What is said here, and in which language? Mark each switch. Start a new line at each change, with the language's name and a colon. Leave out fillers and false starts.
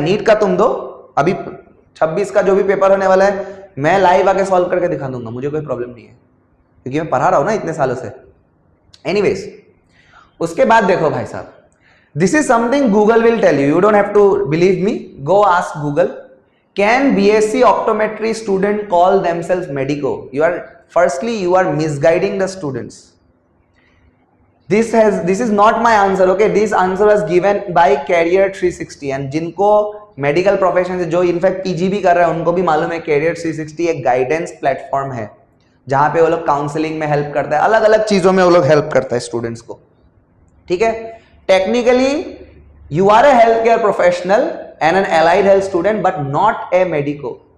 Hindi: NEET का तुम दो, अभी 26 का जो भी पेपर होने वाला है, मैं लाइव आके सॉल्व करके दिखा दूंगा, मुझे कोई प्रॉब्लम नहीं है, क्योंकि मैं पढ़ा रहा हूं ना इतने सालों से।
English: anyways,
Hindi: उसके बाद देखो भाई साहब,
English: This is something Google will tell you, you don't have to believe me, go ask Google. Can BSc optometry student call themselves medico? you are misguiding the students. This is not my answer, okay? This answer was given by Career 360, and
Hindi: जिनको medical profession से, जो in fact PG भी कर रहे हैं, उनको भी मालूम है Career 360 एक गाइडेंस प्लेटफॉर्म है, जहां पे वो लोग काउंसलिंग में हेल्प करता है, अलग अलग चीजों में वो लोग हेल्प करता है स्टूडेंट्स को, ठीक है।
English: Technically you are a health care professional and an allied health student, but not a medico.